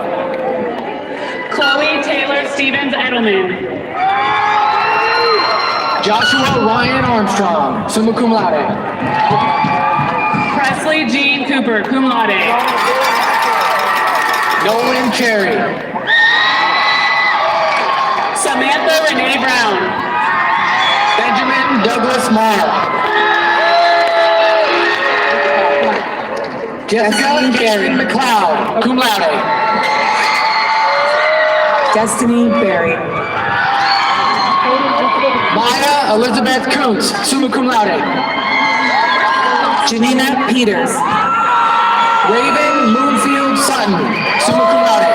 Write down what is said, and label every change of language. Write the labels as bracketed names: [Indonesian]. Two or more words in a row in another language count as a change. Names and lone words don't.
[Latin] Chloe Taylor Stevens Edelman. Joshua Ryan Armstrong, summa cum laude. Presley Jean Cooper, cum laude. Nolan Cherry. Samantha Renee Brown. Benjamin Douglas Marr. Jessica Karen McLeod, cum laude. Destiny Berry. Maya Elizabeth Kuntz, summa cum laude. Janina Peters. Raven Moonfield Sutton, summa cum laude.